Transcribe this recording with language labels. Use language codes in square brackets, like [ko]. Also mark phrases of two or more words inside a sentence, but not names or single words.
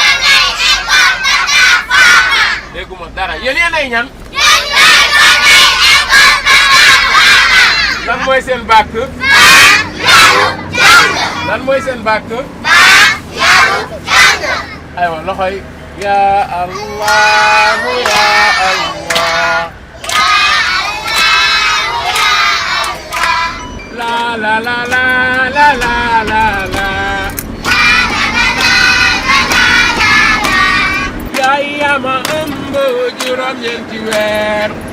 [wo] dégguma dara yéen yéenay ñan. lan mooy seen bàkk. lan mooy seen bàkk. aywa loxo yi. [ar] ya Allah ya Allah. la la la la la la la la. [wo] yaay yaa ma ëmb juróom-ñeenti weer.